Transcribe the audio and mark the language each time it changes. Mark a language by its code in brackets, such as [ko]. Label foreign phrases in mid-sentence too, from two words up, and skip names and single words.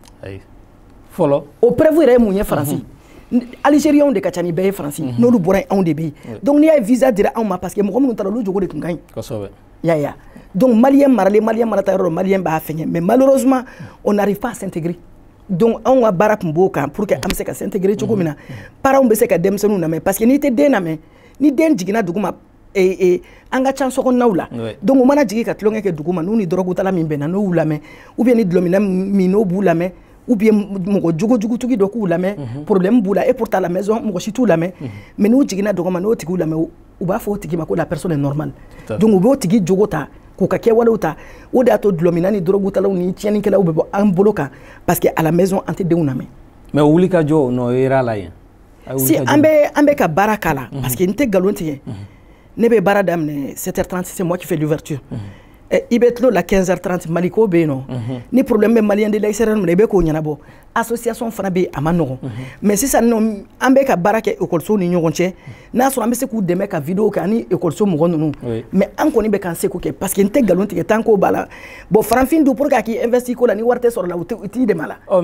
[bm] fɔlɔ o preuve yɛrɛ ye mun ye faransi algériens de ka ca ni bɛɛ ye faransi n'olu bɔra yen anw de bɛ yen donc n'i y'a ye visa dira anw ma parce que mɔgɔ minnu taara olu jogo de tun ka ɲi kosɛbɛ yaya donc maliyɛn maralen maliyɛn marata yɔrɔ maliyɛn b'a fɛngɛ [fr] mais malheureusement on n'arrive pas à s'intégrer [bm] donc anw ka baara tun b'o kan [fr] pour que [bm] an bɛ se ka s'intégrer cogo min na parents bɛ se ka denmisɛnninw lamɛn [fr] parce que [bm] n'i tɛ den lamɛn ni den jiginna dugu ma an ka ca sokɔnɔnaw la donc u mana jigin ka tulonkɛ kɛ dugu ma n'u ni dɔrɔgutala min bɛnna n'o y'u lamɛn ou bien ni dulɔmina min n'o b'u lamɛn ou bien mɔgɔ jugutigi dɔ k'u lamɛn problème b'u la [fr] et pourtant la maison [bm] mɔgɔ si t'u lamɛn mais n'u jiginna dugu ma n'o tigiw lamɛn u b'a fɔ o tigi ma ko [fr] la personne est normale [bm] donc u b'o tigi jogo ta k'u ka kɛwalew ta o de y'a to dulɔmina ni dɔrɔgutalaw ni tiɲɛnikɛlaw bɛ bɔ an bolo kan [fr] parce que à la maison [bm] an tɛ denw lamɛn mais wuli ka jɔ n'o yera la yen si an bɛ ka baara k'a la [fr] parce que [bm] n tɛ nkalon tigɛ ne bɛ baara daminɛ 7h30 [fr] c'est moi qui fais l'ouverture [bm] i bɛ tilo la 15h30 Mali ko bɛ yen nɔ ni problème bɛ maliyɛn [fr] de l'extérieur [bm] minɛ i bɛ k'o ɲɛnabɔ association fana bɛ yen a ma nɔgɔn mais sisan nɔ an bɛ ka baara kɛ école ni ɲɔgɔn cɛ n'a sɔrɔ an bɛ se k'u dɛmɛ ka vidéo kɛ ani école mɔgɔ ninnu mais an kɔni bɛ k'an seko kɛ [fr] parce que [bm] n tɛ nkalon tigɛ tant ko b'a la bon farafin dun [fr] pour que [bm] a k'i investi ko la ni wari tɛ sɔrɔ la u t'i dɛmɛ a la